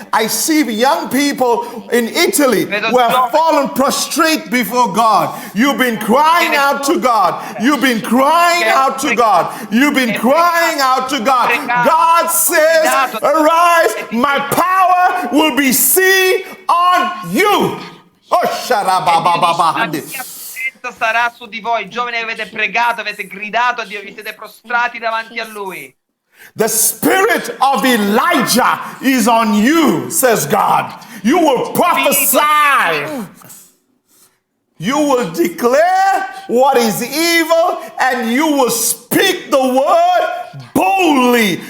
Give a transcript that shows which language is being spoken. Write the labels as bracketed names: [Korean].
[English] I see young people in Italy who have fallen prostrate before God. You've been crying out to God. You've been crying out to God. You've been crying out to God. God says, arise, my power will be seen on you. Oh, sharabababahande. [Italian] Sarà su di voi, giovani, avete pregato, avete gridato a Dio, vi siete prostrati davanti a Lui. [English] The spirit of Elijah is on you, says God. You will prophesy. You will declare what is evil and you will speak the word boldly.